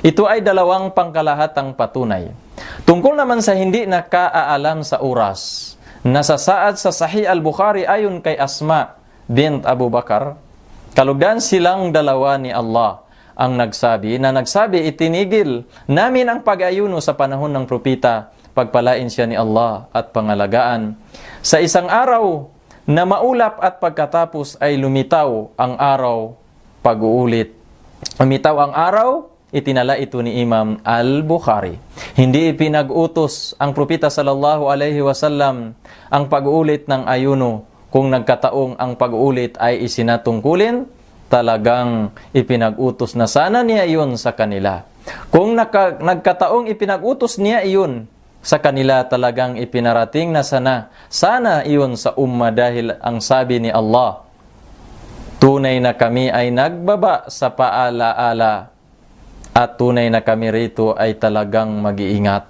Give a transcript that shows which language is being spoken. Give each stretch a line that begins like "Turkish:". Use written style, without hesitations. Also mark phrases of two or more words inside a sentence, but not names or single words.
Filipino: Ito ay dalawang pangkalahatang patunay. Tungkol naman sa hindi nakaalam sa oras, nasasaad sa Sahih Al-Bukhari ayon kay Asma bint Abu Bakar, kalugdan silang dalawa ni Allah ang nagsabi, itinigil namin ang pag-ayuno sa panahon ng propeta, pagpalain siya ni Allah at pangalagaan. Sa isang araw na maulap at pagkatapos ay lumitaw ang araw, pag-uulit. Lumitaw ang araw, itinala ito ni Imam Al-Bukhari. Hindi ipinag-utos ang propeta
Arabic: صلى الله عليه وسلم
Filipino: ang pag-uulit ng ayuno. Kung nagkataong ang pag-uulit ay isinatungkulin, talagang ipinag-utos na sana niya iyon sa kanila. Kung nagkataong ipinag-utos niya iyon sa kanila, talagang ipinarating na sana iyon sa umma dahil ang sabi ni Allah, tunay na kami ay nagbaba sa paalaala at tunay na kami rito ay talagang mag-iingat.